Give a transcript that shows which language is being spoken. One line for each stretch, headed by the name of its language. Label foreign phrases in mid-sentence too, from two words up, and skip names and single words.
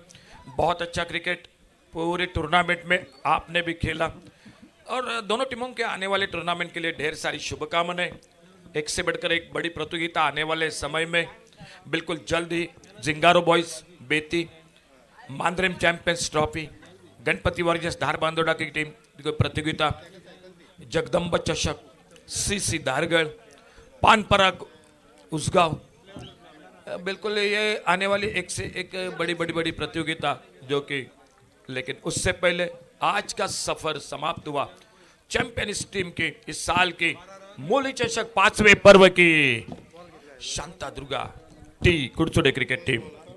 Hindi: बहुत अच्छा क्रिकेट पूरे टूर्नामेंट में आपने भी खेला और दोनों टीमों के आने वाले टूर्नामेंट के लिए ढेर सारी शुभकामनाएं। एक से बढ़कर एक बड़ी प्रतियोगिता आने वाले समय में बिल्कुल जल्द ही जिंगारो बॉयज बेती, मांद्रेम चैंपियंस ट्रॉफी, गणपति वॉरियर्स धार बांदोड़ा की टीम की प्रतियोगिता, जगदम्ब चषक, सीसी धारगढ़, पानपराग उसगांव, बिल्कुल ये आने वाली एक से एक बड़ी बड़ी बड़ी प्रतियोगिता जो कि, लेकिन उससे पहले आज का सफर समाप्त हुआ चैंपियन इस टीम की इस साल की मूली चषक 5वें पर्व की शांता दुर्गा टी कुड़चुड़े क्रिकेट टीम।